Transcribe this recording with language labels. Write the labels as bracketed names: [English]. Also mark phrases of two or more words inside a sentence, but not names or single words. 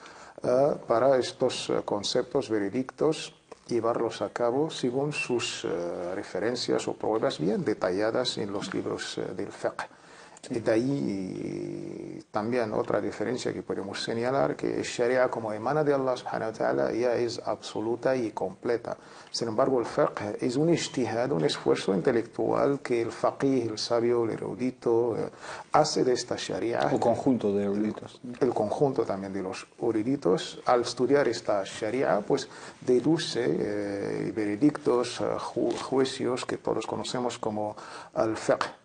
[Spanish] para estos conceptos veredictos, llevarlos a cabo según sus referencias o pruebas bien detalladas en los libros del fiqh. Y de ahí también otra diferencia que podemos señalar, que el Sharia como emana de Allah [Arabic] سبحانه وتعالى [Spanish] ya es absoluta y completa. Sin embargo, el fiqh es un ijtihad, un esfuerzo intelectual que el faqih, el sabio, el erudito, hace de esta Sharia. O conjunto de eruditos. El conjunto también de los eruditos, al estudiar esta Sharia, pues deduce veredictos, juicios que todos conocemos como el fiqh.